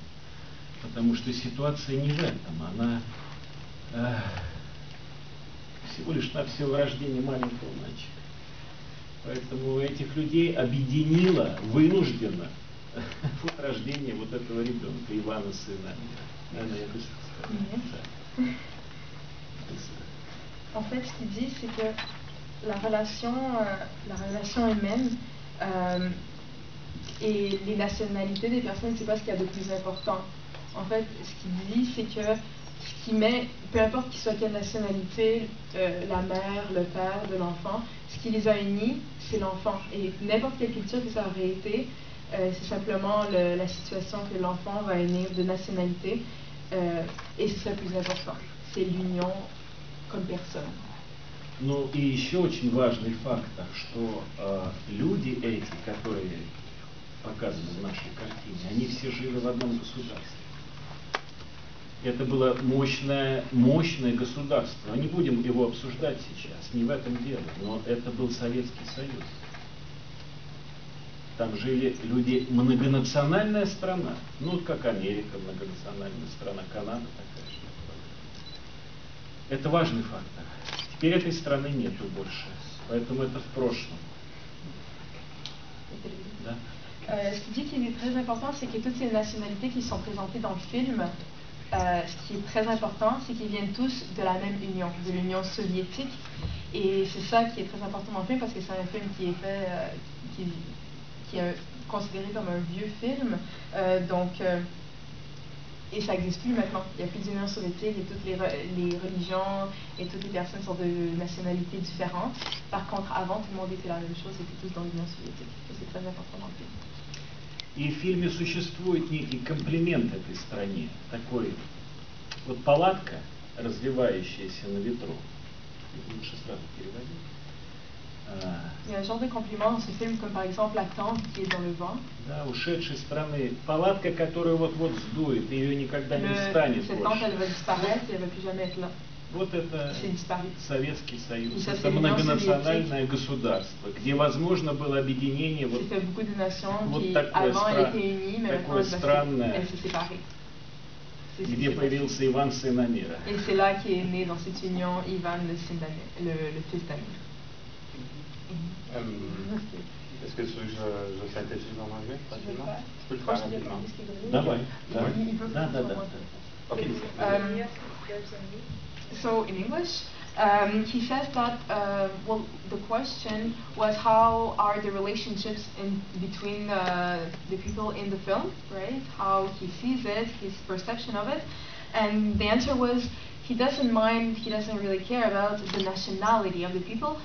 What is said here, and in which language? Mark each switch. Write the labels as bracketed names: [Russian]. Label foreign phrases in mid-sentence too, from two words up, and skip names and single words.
[Russian] Потому что ситуация не в этом, она всего лишь навсего рождение маленького мальчика. Поэтому этих людей объединило вынужденно вот рождение вот этого ребенка, Ивана, сына. Наверное, я быстро скажу. [French] En fait, ce qu'il dit, c'est que la relation humaine et les nationalités des personnes, c'est pas ce qu'il y a de plus important. En fait, ce qu'il dit, c'est que ce qui met, peu importe qu'il soit quelle nationalité, la mère, le père de l'enfant, ce qui les a unis, c'est l'enfant. Et n'importe quelle culture que ça aurait été, c'est simplement la situation que l'enfant va unir de nationalité, et c'est ça le plus important. C'est l'union comme personne. [Russian] Ну и еще очень важный фактор, что люди эти, которые показаны в нашей картине, они все жили в одном государстве. Это было мощное государство. Не будем его обсуждать сейчас, не в этом дело, но это был Советский Союз. Там жили люди, многонациональная страна, ну как Америка, многонациональная страна, Канада такая же. Это важный фактор. Теперь этой страны нету больше, поэтому это в прошлом. Да? [French] Ce qui dit qu'il est très important, c'est que toutes ces nationalités qui sont présentées dans le film, ce qui est très important, c'est qu'ils viennent tous de la même union, de l'Union soviétique. Et c'est ça qui est très important dans le film, parce que c'est un film qui est fait, qui est considéré comme un vieux film. Et ça n'existe plus maintenant. Il n'y a plus d'Union soviétique et toutes les religions et toutes les personnes sont de nationalités différentes. Par contre, avant, tout le monde était la même chose, c'était tous dans l'Union soviétique. C'est très important dans le film. [Russian] И в фильме существует некий комплимент этой стране. Такой вот палатка, развивающаяся на ветру. Лучше сразу переводить. [French] Il y a un genre de compliment dans ce film, comme par exemple la tente qui est dans le vent. [Russian] Да, ушедшей страны. Палатка, которую вот-вот сдует, и ее никогда не станет [French] Cette tente, elle va disparaître et elle ne va plus jamais être là. [Russian] Вот это Советский Союз, это это многонациональное государство, где возможно было объединение вот такое странное, где появился Иван, сын Амира. [French] Et c'est là qu'est né dans cette union Ivan, le fils d'Amir. Est-ce que tu veux que je synthétise en anglais? Tu peux le faire rapidement. [Russian] Давай. [English] Okay. So in English, He says that, well, the question was how are the relationships between the people in the film, right? How he sees it, his perception of it. And the answer was he doesn't mind, he doesn't really care about the nationality of the people.